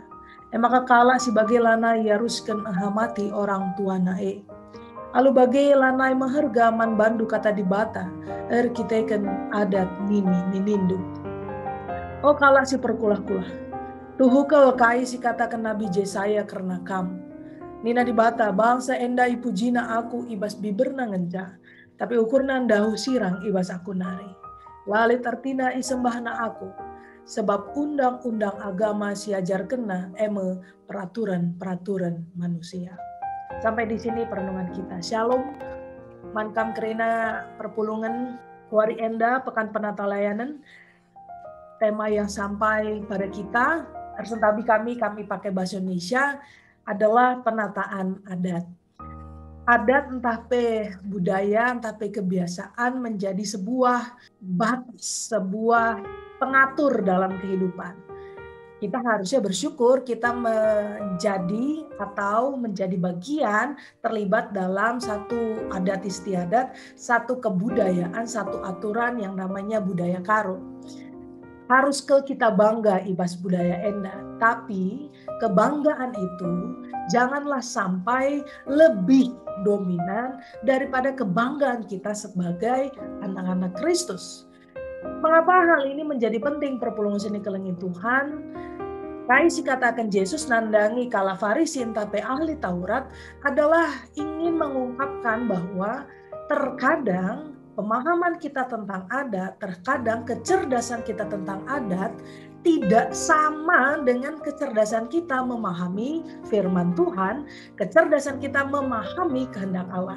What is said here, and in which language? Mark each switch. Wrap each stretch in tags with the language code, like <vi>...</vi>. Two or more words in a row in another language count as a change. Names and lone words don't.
<btx>Maka kala si bagai lana ya rusken ahamati orang tuana Alu bagai lanai maharga man bandu kata di bata, kiteken adat nini ninindu. Oh kala si perkulah-kulah, tuhukel kai si katakan Nabi Yesaya karena kamu. Nina dibata bangsa enda ipujina aku ibas biberna ngenca, tapi ukurna dahu sirang ibas aku nari. Lalit artina isembahna aku, sebab undang-undang agama siajar kena peraturan-peraturan manusia.</btx> <id>Sampai di sini perenungan kita.</id> <btx>Shalom, mankam kerina perpulungan wari enda</btx> <id>pekan penata layanan. Tema yang sampai pada kita,</id> <btx>tersentabi kami</btx> <id>pakai bahasa Indonesia, adalah penataan adat. Adat</id> <btx>entah pe</btx> <id>budaya,</id> <btx>entah pe</btx> <id>kebiasaan menjadi sebuah batas, sebuah pengatur dalam kehidupan. Kita harusnya bersyukur kita menjadi atau menjadi bagian terlibat dalam satu adat istiadat, satu kebudayaan, satu aturan yang namanya budaya karo. Harus kita bangga</id> <btx>ibas budaya enda,</btx> <id>tapi kebanggaan itu janganlah sampai lebih dominan daripada kebanggaan kita sebagai anak-anak Kristus. Mengapa hal ini menjadi penting</id> <btx>perpulungan sini kelengi Tuhan? Kai si katakan Yesus nandangi kala Farisi entah pe</btx> <id>ahli Taurat adalah ingin mengungkapkan bahwa terkadang pemahaman kita tentang adat, terkadang kecerdasan kita tentang adat tidak sama dengan kecerdasan kita memahami firman Tuhan, kecerdasan kita memahami kehendak Allah.</id>